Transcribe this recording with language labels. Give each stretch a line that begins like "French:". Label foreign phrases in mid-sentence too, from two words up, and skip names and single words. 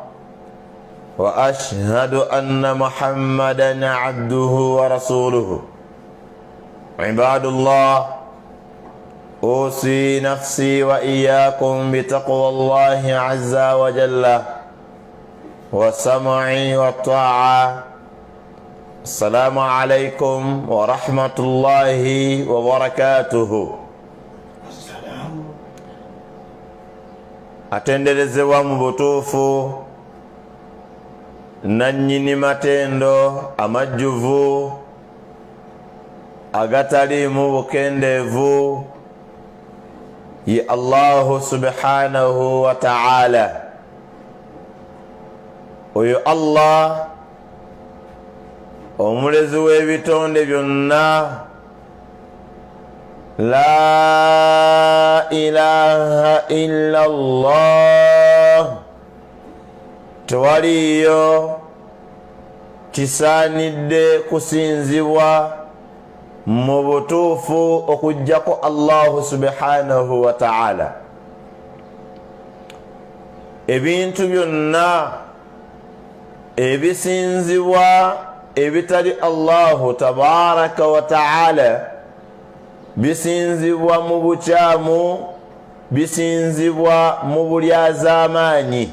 Arabic: وأشهد أن محمدا عبده ورسوله عباد الله أوصي نفسي وإياكم بتقوى الله عز وجل والسمع والطاعة. السلام عليكم ورحمة الله وبركاته.
Ganda: atenderezebwa mu butuufu nannyini matendo amajjuvu agataliimu bukendeevu ye
Arabic: الله سبحانه وتعالى.
Ganda: Oyo Allah omulezi w'ebitonde byonna,
Arabic: لا إله إلا الله,
Ganda: tewaliyo kisaanidde kusinzibwa mu butuufu okuggyako
Arabic: الله سبحانه وتعالى.
Ganda: Ebintu byonna ebisinzibwa ebitali
Arabic: الله تبارك وتعالى
Ganda: bisinzibwa mu bukyamu, bisinzibwa mu bulyazaamaanyi.